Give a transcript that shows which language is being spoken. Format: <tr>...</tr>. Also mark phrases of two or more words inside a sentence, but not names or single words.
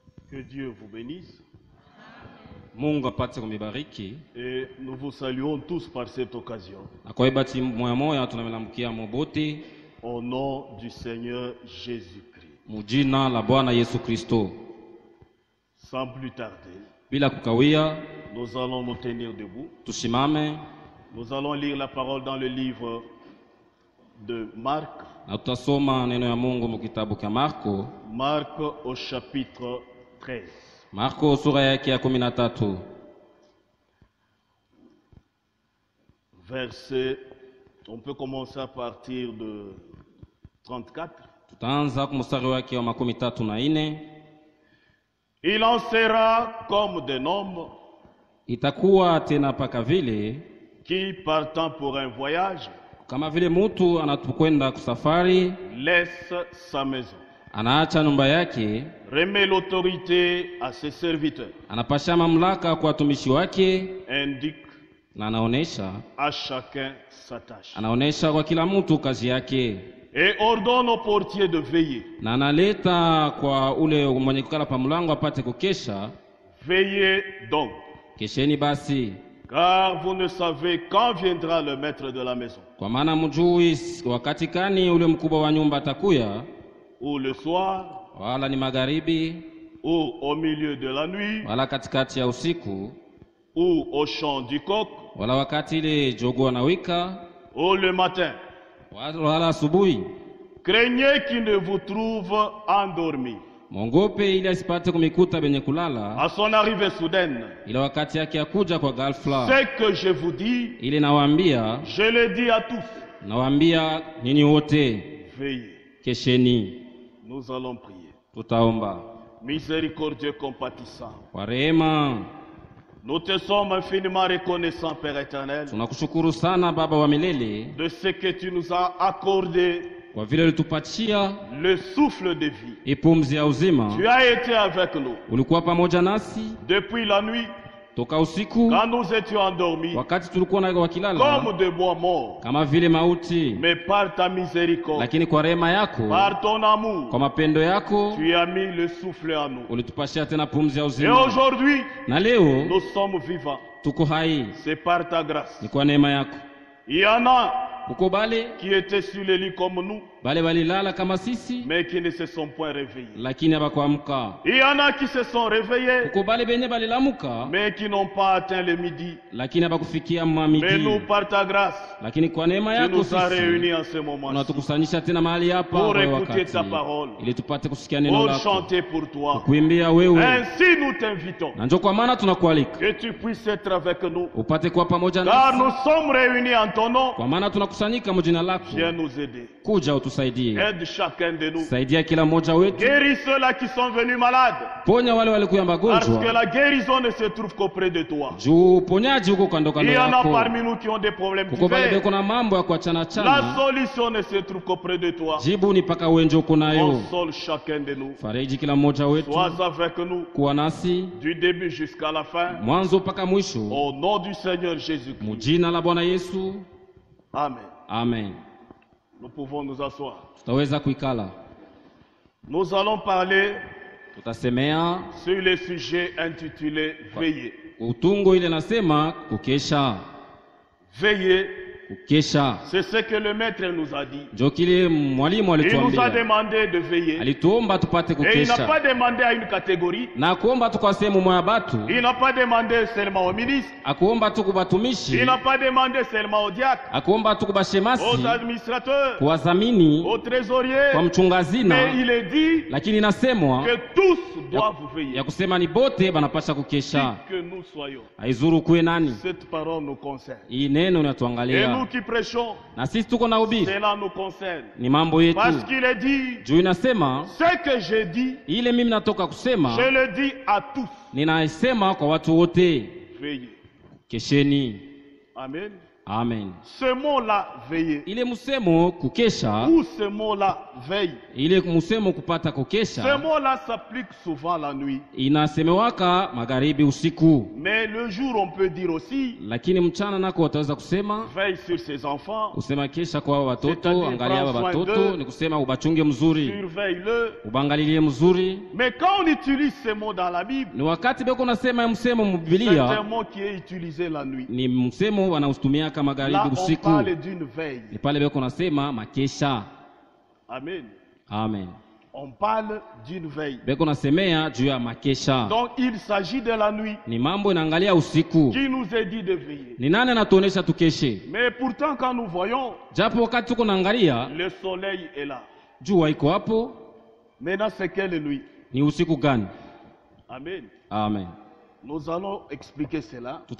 <fr>Que Dieu vous bénisse.</fr> <sw>Mungu apate kumibariki.</sw> <fr>Et nous vous saluons tous par cette occasion.</fr> <sw>Akoibati moya moya tunamelamkia mobote.</sw> <fr>Au nom du Seigneur Jésus-Christ.</fr> <sw>Mujina la Bwana Yesu Kristo.</sw> <fr>Sans plus tarder,</fr> <sw>bila kukawia,</sw> <fr>nous allons nous tenir debout.</fr> <sw>Tushimame.</sw> <fr>Nous allons lire la parole dans le livre de Marc.</fr> <sw>Na tutasoma neno ya Mungu mu kitabu cha Marko.</sw> <fr>Marc au chapitre 13.</fr> <sw>Marko sura yake ya 13.</sw> <fr>Verset, on peut commencer à partir de 34.</fr> <sw>Tutaanza kumstari wake wa 34.</sw> <fr>Il en sera comme d'un homme</fr> <sw>itakuwa tena paka vile</sw> <fr>qui, partant pour un voyage,</fr> <sw>kama vile mtu anapokwenda kusafari,</sw> <fr>laisse sa maison,</fr> <sw>anaacha nyumba yake,</sw> <fr>remet l'autorité à ses serviteurs,</fr> <sw>anapasha mamlaka kwa watumishi wake,</sw> <fr>indique</fr> <sw>na anaonesha</sw> <fr>à chacun sa tâche,</fr> <sw>anaonesha kwa kila mtu kazi yake,</sw> <fr>et ordonne au portier de veiller.</fr> <sw>na analeta kwa ule mwenye kukala pa mlango apate kukesha.</sw> <fr>Veillez donc,</fr> <sw>Kesheni basi,</sw> <fr>car vous ne savez quand viendra le maître de la maison,</fr> <sw>kwa maana mjui wakati kani ule mkubwa wa nyumba atakuya,</sw> <fr>ou le soir,</fr> <sw>wala ni magharibi,</sw> <fr>ou au milieu de la nuit,</fr> <sw>wala katikati ya usiku,</sw> <fr>ou au chant du coq,</fr> <sw>wala wakati ile jogoo anawika,</sw> <fr>ou le matin.</fr> <sw>wala asubuhi.</sw> <fr>Craignez qu'il ne vous trouve endormi</fr> <sw>Mongope ili asipate kumikuta benye kulala,</sw> <fr>à son arrivée soudaine.</fr> <sw>ila wakati yake akuja kwa ghafla.</sw> <fr>Ce que je vous dis,</fr> <sw>Ile nawaambia,</sw> <fr>je le dis à tous.</fr> <sw>nawaambia nyinyi wote,</sw> <fr>Veillez.</fr> <sw>kesheni.</sw> <fr>Nous allons prier.</fr> <sw>Tutaomba.</sw> <fr>Miséricordieux compatissant,</fr> <sw>Kwa rehema,</sw> <fr>nous te sommes infiniment reconnaissants, Père éternel,</fr> <sw>tunakushukuru sana Baba wa milele,</sw> <fr>de ce que tu nous as accordé</fr> <sw>kwa vile ulitupatia</sw> <fr>le souffle de vie.</fr> <sw>pumzi ya uzima.</sw> <fr>Tu as été avec nous</fr> <sw>Ulikuwa pamoja nasi</sw> <fr>depuis la nuit,</fr> <sw>toka usiku,</sw> <fr>quand nous étions endormis,</fr> <sw>wakati tulikuwa na wakilala</sw> <fr>comme de bois morts.</fr> <sw>kama vile mauti,</sw> <fr>Mais par ta miséricorde,</fr> <sw>lakini kwa rehema yako,</sw> <fr>par ton amour,</fr> <sw>kwa mapendo yako,</sw> <fr>tu as mis le souffle en nous.</fr> <sw>ulitupashia tena pumzi ya</sw> <fr>Et</fr> <sw>uzima.</sw> <fr>aujourd'hui,</fr> <sw>Na leo</sw> <fr>nous sommes vivants.</fr> <sw>tuko hai,</sw> <fr>C'est par ta grâce.</fr> <sw>ni kwa neema yako.</sw> <fr>Il y en a</fr> <sw>Uko bale</sw> <fr>qui étaient sur les lits comme nous,</fr> <sw>bale balilala kama sisi,</sw> <fr>mais qui ne se sont point réveillés.</fr> <sw>lakini habakuamka.</sw> <fr>Il y en a qui se sont réveillés,</fr> <sw>Uko bale benye balilamuka,</sw> <fr>mais qui n'ont pas atteint le midi.</fr> <sw>lakini habakufikia</sw> <fr>Mais</fr> <sw>mamidi.</sw> <fr>nous, par ta grâce,</fr> <sw>Lakini kwa neema</sw> <fr>tu</fr> <sw>yako</sw> <fr>nous as</fr> <sw>sisi</sw> <fr>réunis en ce moment</fr> <sw>unatukusanyisha tena mahali hapa</sw> <fr>pour</fr> <sw>kwa</sw> <fr>écouter</fr> <sw>wakati,</sw> <fr>ta parole,</fr> <sw>ili tupate kusikia neno</sw> <fr>pour</fr> <sw>lako,</sw> <fr>chanter pour toi.</fr> <sw>kuimbia wewe.</sw> <fr>Ainsi, nous t'invitons</fr> <sw>Na ndio kwa maana tunakualika</sw> <fr>que tu puisses être avec nous,</fr> <sw>upate kuwa pamoja</sw> <fr>car</fr> <sw>nasi,</sw> <fr>nous sommes réunis en ton nom.</fr> <sw>kwa maana tunakusanyika mjina lako.</sw> <fr>Viens nous aider.</fr> <sw>Kuja utusaidie,</sw> <fr>Aide chacun de nous.</fr> <sw>saidia kila mmoja wetu,</sw> <fr>Guéris ceux-là qui sont venus malades,</fr> <sw>ponya wale walikuwa</sw> <fr>parce que</fr> <sw>magonjwa,</sw> <fr>la guérison ne se trouve qu'auprès de toi.</fr> <sw>juu uponyaji huko kando</sw> <fr>Il</fr> <sw>kando</sw> <fr>y en a</fr> <sw>yako.</sw> <fr>parmi nous qui ont des problèmes</fr> <sw>Kuko bale</sw> <fr>divers.</fr> <sw>beko na mambo ya kuachana</sw> <fr>La</fr> <sw>chana,</sw> <fr>solution ne se trouve qu'auprès de toi.</fr> <sw>jibu ni paka wenje uko nayo.</sw> <fr>Console chacun de nous.</fr> <sw>Fariji kila mmoja wetu,</sw> <fr>Sois avec nous</fr> <sw>kuwa nasi</sw> <fr>du début jusqu'à la fin.</fr> <sw>mwanzo mpaka mwisho,</sw> <fr>Au nom du Seigneur Jésus-Christ.</fr> <sw>mujina la Bwana Yesu.</sw> <fr>Amen.</fr> <sw>Amen.</sw> <fr>Nous pouvons nous asseoir.</fr> <sw>Tutaweza kuikala.</sw> <fr>Nous allons parler</fr> <sw>Tutasemea</sw> <fr>sur le sujet intitulé Veillez.</fr> <sw>utungo ile nasema kukesha.</sw> <fr>Veillez,</fr> <sw>Kukesha</sw> <fr>c'est ce que le maître nous a dit.</fr> <sw>ndio kile mwalimu</sw> <fr>Il nous a</fr> <sw>alituambia,</sw> <fr>demandé de veiller.</fr> <sw>alituomba tupate</sw> <fr>Et il n'a</fr> <sw>kukesha,</sw> <fr>pas demandé à une catégorie.</fr> <sw>na kuomba tu kwa sehemu moya batu,</sw> <fr>Il n'a pas demandé seulement aux ministres.</fr> <sw>akuomba tu kubatumishi,</sw> <fr>Il n'a pas demandé seulement aux diacres,</fr> <sw>akuomba tu kubashemasi,</sw> <fr>aux administrateurs,</fr> <sw>kuwazamini,</sw> <fr>aux trésoriers.</fr> <sw>kwa mchungazina,</sw> <fr>Mais il est dit</fr> <sw>lakini inasemwa</sw> <fr>que tous doivent veiller.</fr> <sw>ya kusema ni bote banapasha kukesha.</sw> <fr>Que nous soyons.</fr> <sw>Haizuru kuwe nani.</sw> <fr>Cette parole nous concerne.</fr> <sw>Hii neno</sw> <fr>Et</fr> <sw>inatuangalia,</sw> <fr>nous qui prêchons,</fr> <sw>na sisi tuko na ubiri,</sw> <fr>cela nous concerne.</fr> <sw>ni mambo yetu.</sw> <fr>Parce qu'il est dit,</fr> <sw>Juu inasema</sw> <fr>ce que j'ai dit,</fr> <sw>ile mimi natoka kusema,</sw> <fr>je le dis à tous.</fr> <sw>ninasema kwa watu wote,</sw> <fr>Veillez.</fr> <sw>kesheni.</sw> <fr>Amen.</fr> <sw>Amen.</sw> <fr>Ce mot-là, veiller.</fr> <sw>Ile msemo kukesha,</sw> <fr>Ou ce mot-là, veille.</fr> <sw>ile msemo kupata</sw> <fr>Ce</fr> <sw>kukesha,</sw> <fr>mot-là s'applique souvent la nuit.</fr> <sw>inasemewaka magharibi usiku.</sw> <fr>Mais le jour, on peut dire aussi,</fr> <sw>Lakini mchana nako wataweza kusema</sw> <fr>veille sur ses enfants,</fr> <sw>kusema kesha kwa watoto,</sw> <fr>C'est-à-dire,</fr> <sw>angalia</sw> <fr>prends soin</fr> <sw>watoto,</sw> <fr>d'eux.</fr> <sw>ni kusema ubachunge mzuri,</sw> <fr>surveille-le.</fr> <sw>ubangalilie mzuri.</sw> <fr>Mais quand on utilise ces mots dans la Bible,</fr> <sw>Ni wakati beko nasema msemo</sw> <fr>c'est un</fr> <sw>mbibilia,</sw> <fr>mot qui est utilisé la nuit.</fr> <sw>ni msemo wanautumia kama</sw> <fr>Là,</fr> <sw>magharibi</sw> <fr>on</fr> <sw>usiku.</sw> <fr>parle d'une veille.</fr> <sw>Ni pale beko nasema makesha.</sw> <fr>Amen.</fr> <sw>Amen.</sw> <fr>On parle d'une veille.</fr> <sw>Beko nasemea juu ya makesha.</sw> <fr>Donc, il s'agit de la nuit</fr> <sw>Ni mambo inaangalia usiku.</sw> <fr>qui nous est dit de veiller.</fr> <sw>Ni nani anatuonesha tukeshe?</sw> <fr>Mais pourtant, quand nous voyons,</fr> <sw>Japo wakati tuko naangalia</sw> <fr>le soleil est là.</fr> <sw>jua iko hapo,</sw> <fr>Maintenant, c'est quelle nuit?</fr> <sw>ni usiku gani?</sw> <fr>Amen.</fr> <sw>Amen.</sw> <fr>Nous allons expliquer cela. Je</fr>